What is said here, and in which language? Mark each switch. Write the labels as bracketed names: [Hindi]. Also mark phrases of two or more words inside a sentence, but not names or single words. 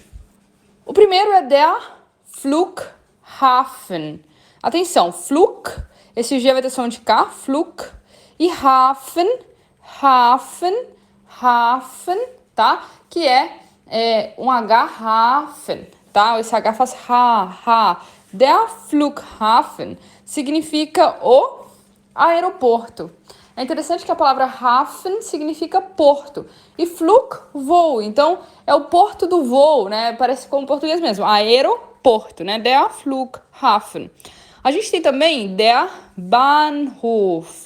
[Portuguese] O primeiro é [German] der Flughafen. [Portuguese] Atenção, Flug, esse G vai ter som de K, Flug, e Hafen, tá? Que é um H, Hafen, tá? Esse H faz ha. [German] Der Flughafen [Portuguese] significa o aeroporto. É interessante que a palavra Hafen significa porto e Flug, voo. Então, é o porto do voo, né? Parece como português mesmo. Aeroporto, né? [German] Der Flughafen. [Portuguese] A gente tem também [German] der Bahnhof.